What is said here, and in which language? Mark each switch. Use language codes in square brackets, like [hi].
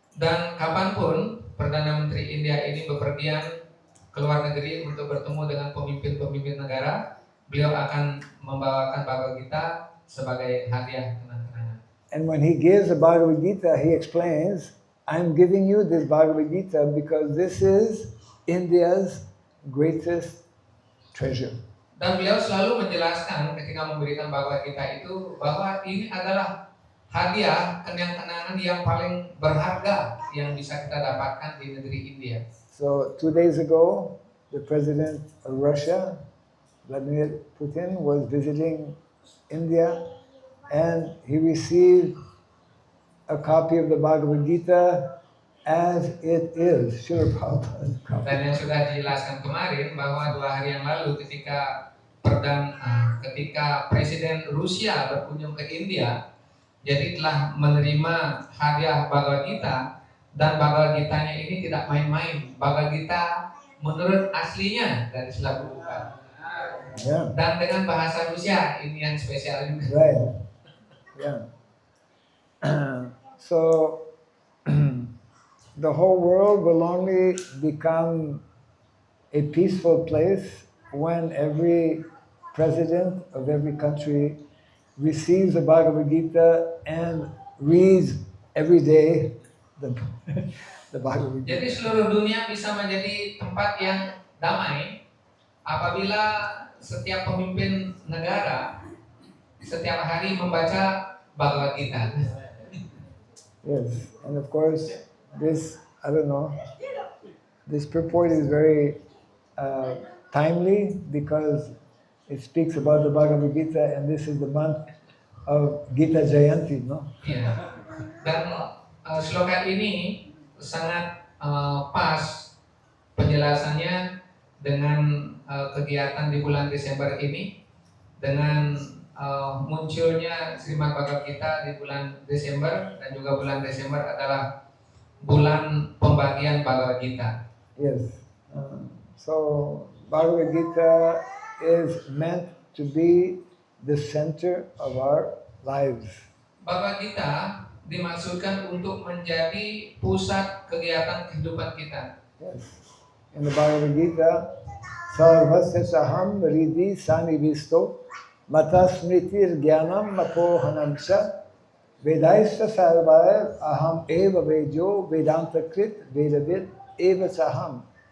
[id] Dan kapanpun Perdana Menteri India ini bepergian ke luar negeri untuk bertemu dengan pemimpin-pemimpin negara, beliau akan membawakan Bhagavad Gita sebagai hadiah kenang-kenangan. [en] And when he gives the Bhagavad Gita, he explains, I'm giving you this Bhagavad Gita because this is India's greatest treasure. [id] Dan beliau selalu menjelaskan ketika memberikan Bhagavad Gita itu bahwa ini adalah hadiah kenang-kenangan yang paling berharga yang bisa kita dapatkan di negeri India. [en] So 2 days ago, the president of Russia, Vladimir Putin, was visiting India and he received a copy of the Bhagavad Gita as it is, Srila Prabhupada's copy. [id] Dan yang sudah dijelaskan kemarin bahwa 2 hari yang lalu ketika Presiden Rusia berkunjung ke India, jadi telah menerima hadiah Bhagavad Gita, dan Bhagavad Gitanya ini tidak main-main. Bhagavad Gita menurut aslinya dari Sila Prabhupada. [en] Yeah, [id] Dan dengan bahasa Rusia ini yang spesial juga. [en] right. Yeah. So the whole world will only become a peaceful place when every president of every country receives the Bhagavad Gita and reads every day the Bhagavad Gita. [id] Jadi seluruh dunia bisa menjadi tempat yang damai apabila setiap pemimpin negara setiap hari membaca Bhagavad Gita. [en] Yes, and of course this, I don't know, this purport is very timely because it speaks about the Bhagavad Gita and this is the month of Gita Jayanti, no? [id] Ya. Dan sloka ini sangat pas penjelasannya dengan kegiatan di bulan Desember ini, dengan munculnya Srimad Bhagavad Gita di bulan Desember, dan juga bulan Desember adalah bulan pembagian Bhagavad Gita. [en] Yes. So Bhagavad Gita is meant to be the center of our lives. [id] Bhagavad Gita dimaksudkan untuk menjadi pusat kegiatan kehidupan kita. [en] Yes. In the Bhagavad Gita, [sa] Sarvasya Saham Riddhi Sanivisto Mata Smritir Gyanam Mapohanam Cha Vedaista Sarvaya Aham Eva Vejo Vedanta Krit Vedavid eva saham.